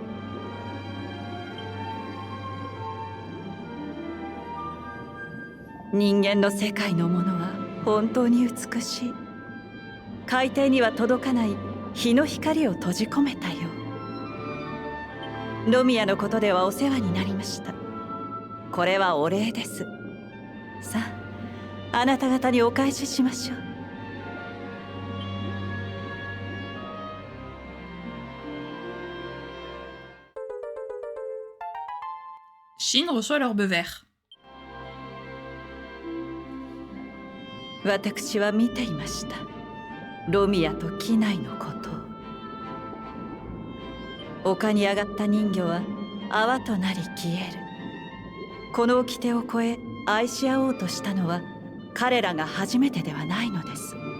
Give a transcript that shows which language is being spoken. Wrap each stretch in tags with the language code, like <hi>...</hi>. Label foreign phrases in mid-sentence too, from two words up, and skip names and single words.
<ja>人間の世界のものは本当に美しい。海底には届かない日の光を閉じ込めたよう。ロミアのことではお世話になりました。これはお礼です。さあ、あなた方にお返ししましょう。</ja> <fr>Chine reçoit l'orbe vert.</fr> <ja>私は見ていました。ロミアと機内のことを。丘に上がった人魚は泡となり消える。この掟を越え愛し合おうとしたのは彼らが初めてではないのです。</ja>